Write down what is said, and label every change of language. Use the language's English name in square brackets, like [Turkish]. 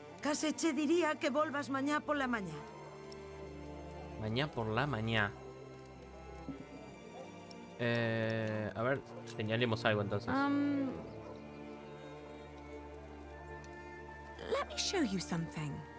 [Galician] Case che diría que volvas mañá pola mañá. [Spanish] Mañana por la mañana. A ver, señalemos algo entonces. [English] Let me show you something.